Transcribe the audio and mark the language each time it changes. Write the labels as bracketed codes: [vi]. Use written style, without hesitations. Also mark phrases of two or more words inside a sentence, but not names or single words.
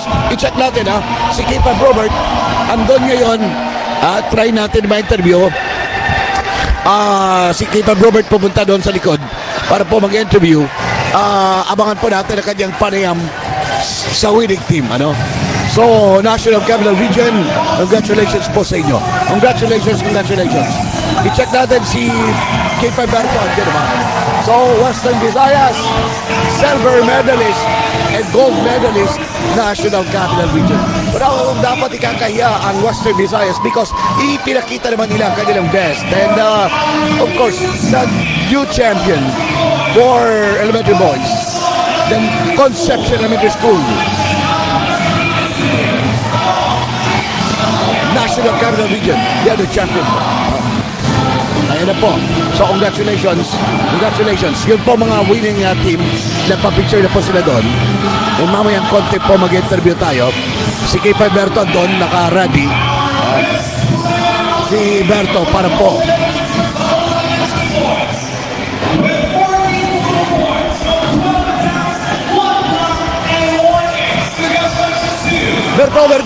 [tl] I-check natin si Kipa Robert andon ngayon at try natin ma-interview. Si Kipa Robert pupunta doon sa likod para po mag-interview. Abangan po natin ang kanyang panayam sa winning team. So, National Capital Region, congratulations po sa inyo. Congratulations. I-check natin si Kipa Berto. [en] So, Western Visayas, silver medalist and gold medalist, National Capital Region. [tl] Pero dapat ikakahiya ang Western Visayas because ipinakita naman nila ang kanilang best. [en] And of course, the new champion for elementary boys, the Conception Elementary School, National Capital Region, they are the champion. [tl] Ayan na po. So, congratulations. Yun po mga winning team. Nagpa-picture na po sila doon. And mamayang konti po mag-interview tayo. Si K5 Berto doon, naka-ready. Si Berto para po. Berto.